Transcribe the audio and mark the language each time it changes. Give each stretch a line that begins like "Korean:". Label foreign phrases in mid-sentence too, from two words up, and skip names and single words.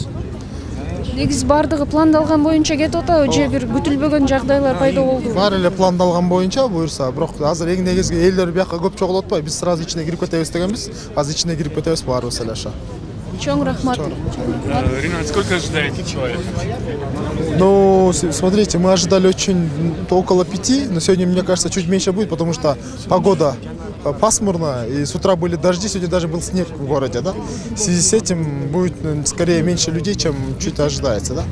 Kyrgyz: Негиз бардыгы пландалган боюнча кетип атабы же бир күтүлбөгөн жагдайлар пайда болду? Баары эле пландалган боюнча буюрса, бирок азыр эң негизги элдер бияка көп чогулуп атпайбы. Биз сразу ичине кирип кетебиз дегенбиз. Азыр ичине кирип кетебиз баарыбыз эле ошо. Чоң рахмат. Ринат,
Russian: сколько ожидаете человек? Ну, смотрите, мы ожидали очень около 5, но сегодня, мне кажется, чуть меньше будет, потому что погода пасмурная, и с утра были дожди, сегодня даже был снег в городе, да? В связи с этим будет скорее меньше людей, чем чуть ожидается, да?